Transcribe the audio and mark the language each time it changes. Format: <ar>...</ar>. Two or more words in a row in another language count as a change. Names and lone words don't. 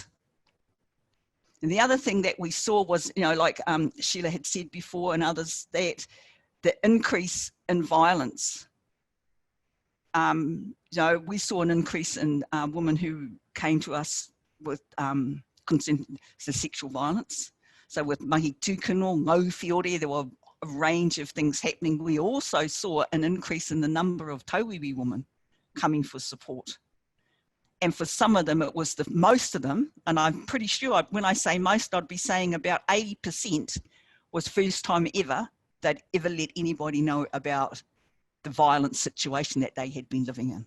<en>And the other thing that we saw was, you know, like Sheila had said before and others, that the increase in violence. You know, we saw an increase in women who came to us with concern to sexual violence. So with</en> <mi>mahi tūkino, ngauwhiore,</mi> <en>there were a range of things happening. We also saw an increase in the number of tauiwi women coming for support. And for some of them, it was most of them, and I'm pretty sure when I say most, I'd be saying about 80% was first time ever they'd ever let anybody know about the violent situation that they had been living in.</en>